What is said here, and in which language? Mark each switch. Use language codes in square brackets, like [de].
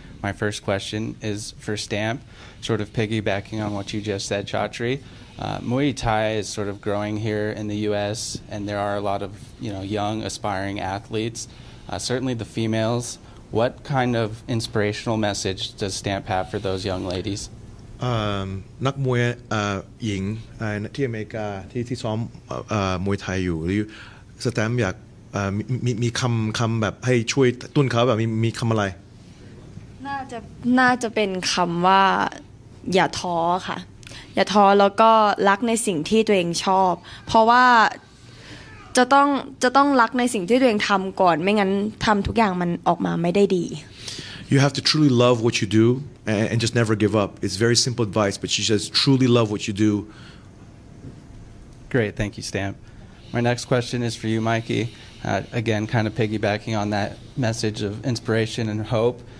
[en] My first question is for Stamp, sort of piggybacking on what you just said, Chatri. Muay Thai is sort of growing here in the U.S., and there are a lot of young, aspiring athletes, certainly the females. What kind of inspirational message does Stamp have for those young ladies? [th] นักมวยหญิงที่อเมริกาที่ซ้อมมวยไทยอยู่หรือสแตมป์อยากมีคำแบบให้ช่วยตุ้นเขาแบบมีคำอะไร น่าจะเป็นคำว่าอย่าท้อค่ะอย่าท้อแล้วก็รักในสิ่งที่ตัวเองชอบเพราะว่าจะต้องรักในสิ่งที่ตัวเองทำก่อนไม่งั้นทำทุกอย่างมันออกมาไม่ได้ดี [en] You have to truly love what you do and just never give up. It's very simple advice, but she says truly love what you do. Great, thank you, Stamp. My next question is for you, Mikey. Again, kind of piggybacking on that message of inspiration and hope.